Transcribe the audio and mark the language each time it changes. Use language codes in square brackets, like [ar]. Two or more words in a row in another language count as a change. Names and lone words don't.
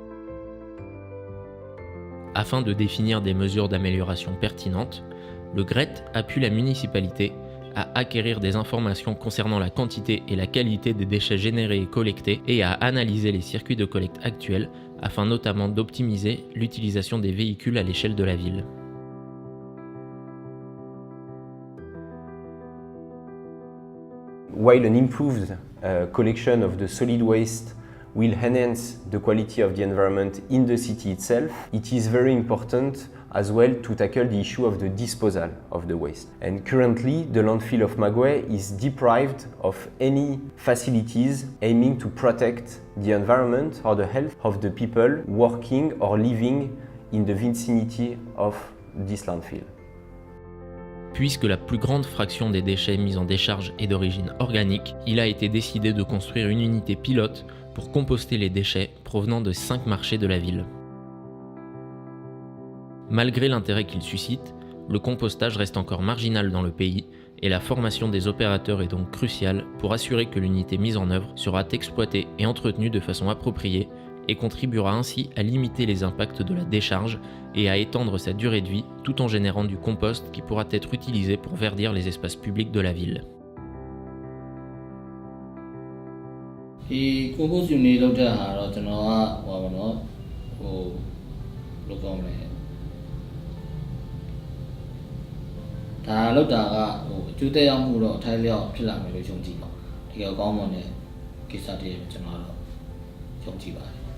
[fr] Afin de définir des mesures d'amélioration pertinentes, le GRET appuie la municipalité à acquérir des informations concernant la quantité et la qualité des déchets générés et collectés et à analyser les circuits de collecte actuels afin notamment d'optimiser l'utilisation des véhicules à l'échelle de la ville. [en] While an improved collection of the solid waste will enhance the quality of the environment in the city itself, it is very important as well to tackle the issue of the disposal of the waste. And currently, the landfill of Magway is deprived of any facilities aiming to protect the environment or the health of the people working or living in the vicinity of this landfill. [fr] Puisque la plus grande fraction des déchets mis en décharge est d'origine organique, il a été décidé de construire une unité pilote pour composter les déchets provenant de 5 marchés de la ville. Malgré l'intérêt qu'il suscite, le compostage reste encore marginal dans le pays et la formation des opérateurs est donc cruciale pour assurer que l'unité mise en œuvre sera exploitée et entretenue de façon appropriée et contribuera ainsi à limiter les impacts de la décharge et à étendre sa durée de vie tout en générant du compost qui pourra être utilisé pour verdir les espaces publics de la ville. [my] Et [en] compost unit [my] လောက်တဲ့ဟာတော့ကျွန်တော်ကဒါလောက်တာကအကျိုးသက်ရောက်မှုတော့အထိုက်လျောက်ဖြစ်လာမယ်လို့ယုံကြည်ပါတကယ်ကောင်းမွန်တဲ့ကိစ္စတည်းကျွန်တော်တော့ယုံကြည်ပါတယ်